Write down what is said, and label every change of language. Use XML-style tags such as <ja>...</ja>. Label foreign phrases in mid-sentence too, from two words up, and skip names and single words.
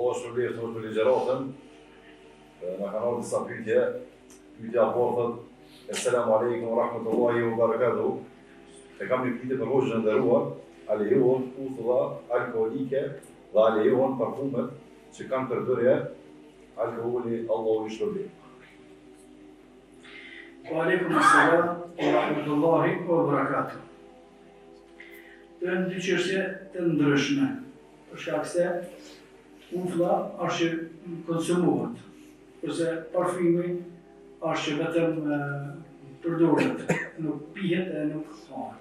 <sq>shpërblet për ligjeratën. Në kanë ardhur disa pyetje. Pyetja po thotë:</sq> <ar>السلام عليكم ورحمة الله وبركاته.</ar> <sq>E kam një pyetje për hoxhën e nderuar, a lejohen ushtra alkoolike dhe a lejohen parfumet që kanë përbërje alkooli, Allahu i shpërblet.</sq> <ar>وعليكم السلام ورحمة الله وبركاته.</ar> <sq>Të në dy çështje të ndryshme, për shkak se uflla është që konsumohet, kurse parfumi është që vetëm përdoret, nuk pihet e nuk hahet.</sq>